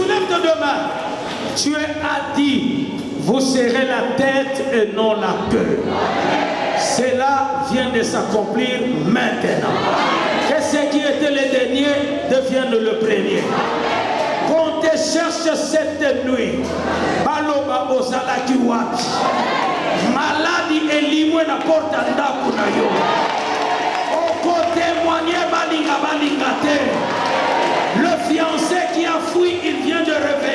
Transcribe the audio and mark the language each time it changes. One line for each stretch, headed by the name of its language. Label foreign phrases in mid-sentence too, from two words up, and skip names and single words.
French: demain, Dieu a dit, vous serez la tête et non la queue. Cela vient de s'accomplir maintenant. Que ce qui était le dernier devienne le premier. Qu'on te cherche cette nuit,
Lingala: baloba ozalaki wapi. Maladie elimwe na porta ndaku na yo. Oko témoigner balinga balinga te.
French: Le fiancé qui a fui, il vient de